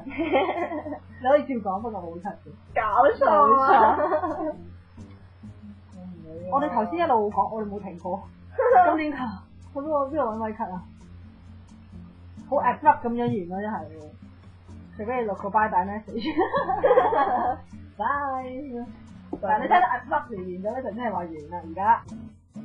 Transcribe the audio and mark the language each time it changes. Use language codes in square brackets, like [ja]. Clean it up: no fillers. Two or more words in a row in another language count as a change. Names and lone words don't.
[yue] 你可以照講，不過我會 cut 嘅。搞錯！我哋頭先一路講，我哋冇停過。咁點解？我邊個揾位 cut 啊？好 abrupt 咁樣完咯，真係。除非你落個 [en] bye bye message。 [yue] bye。但係你睇到 abrupt 完咗咧，就真係話完啦，而家。